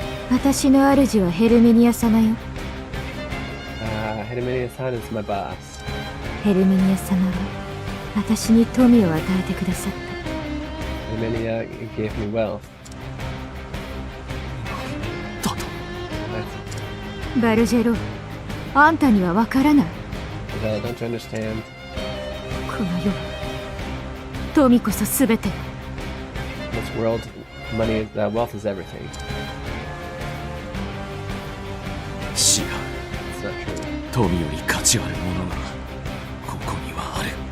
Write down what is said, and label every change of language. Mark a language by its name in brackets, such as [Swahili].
[Japanese] 私の主はヘルミニア様よ。 [English] Herminia-san is my boss. [Japanese] ヘルミニア様は私に富を与えてくださった。 [English] Herminia gave me wealth. [Japanese] だと。バルジェロ、あんたにはわからない。 [English] Isabella, don't you understand? [Japanese] この世、富こそすべて。 [English] This world, wealth is everything. [Japanese] 違う。 [English] It's not true. [Japanese] 富より価値あるものがここにはある。